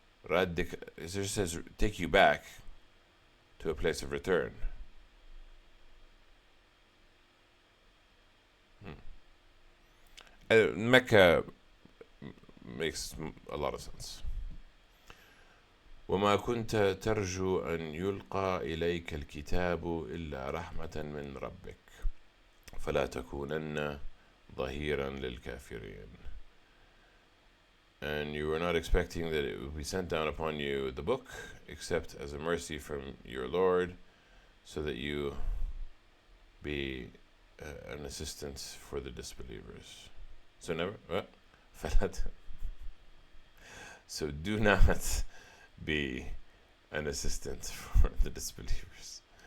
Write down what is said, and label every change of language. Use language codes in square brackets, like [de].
[en] It just says take you back to a place of return. Mecca makes a lot of sense. [ar] وما كنت ترجو أن يلقى إليك الكتاب إلا رحمة من ربك فلا تكونن ظهيرا للكافرين. [en] And you were not expecting that it would be sent down upon you the book, except as a mercy from your Lord, so that you be an assistance for the disbelievers. So so do not be an assistant for the disbelievers.